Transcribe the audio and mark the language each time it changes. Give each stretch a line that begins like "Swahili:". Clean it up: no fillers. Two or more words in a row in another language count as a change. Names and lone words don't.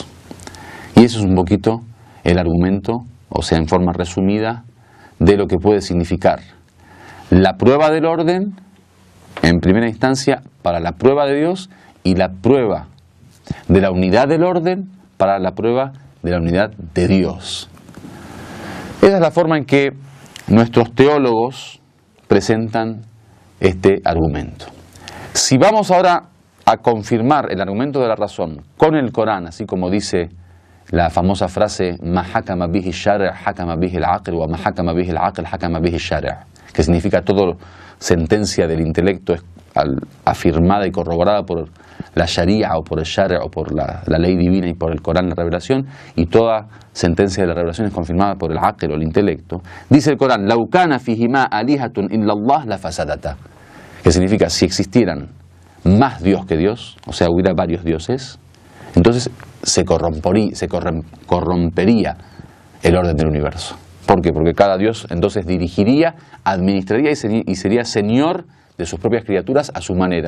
Spanish: Y eso es un poquito el argumento, o sea, en forma resumida, de lo que puede significar la prueba del orden, en primera instancia, para la prueba de Dios, y la prueba de la unidad del orden para la prueba de la unidad de Dios. Esa es la forma en que nuestros teólogos presentan este argumento. Si vamos ahora a confirmar el argumento de la razón con el Corán, así como dice la famosa frase
Arabic: "ما حكم به الشرع حكم به العقل وما حكم به العقل حكم به الشرع'",
Spanish: que significa todo sentencia del intelecto afirmada y corroborada por la Sharia o por el Shari' o por la ley divina y por el Corán, la revelación, y toda sentencia de la revelación es confirmada por el aql o el intelecto. Dice el Corán:
Arabic: "لو كان فيهما آلهة إلا الله لفسدتا",
Spanish: que significa, si existieran más Dios que Dios, o sea, hubiera varios dioses, entonces se corrompería el orden del universo. ¿Por qué? Porque cada Dios entonces dirigiría, administraría y sería señor de sus propias criaturas a su manera.